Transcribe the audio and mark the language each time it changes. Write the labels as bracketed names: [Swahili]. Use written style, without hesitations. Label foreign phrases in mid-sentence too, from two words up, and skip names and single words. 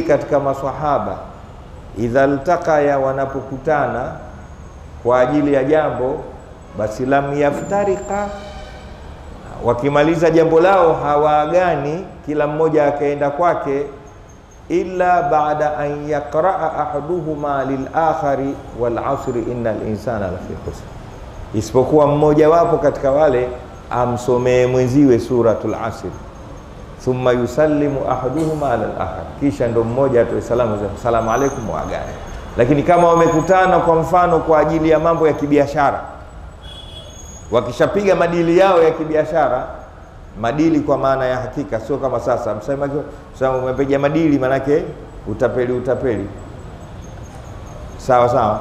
[Swahili] katika maswahaba, [Arabic] إذا التقيا, [Swahili] wanapokutana kwa ajili ya jambo, basi [Arabic] لم يفترقا, [Swahili] wakimaliza jambo lao hawaagani, kila mmoja akaenda kwake, [Arabic] إلا بعد أن يقرأ أحدهما للآخر والعصر إن الإنسان لفي خسر, [Swahili] isipokuwa mmoja wapo katika wale amsomee mwenziwe suratul asr, [Arabic] ثم يسلم أحدهما على الآخر, [Swahili] kisha ndo mmoja atoe salamu alaykum wa agane. Lakini kama wamekutana kwa mfano kwa ajili ya mambo ya kibiashara, wakishapiga madili yao ya kibiashara, madili kwa maana ya hakika, sio kama sasa msema umepiga madili manake utapeli sawa sawa.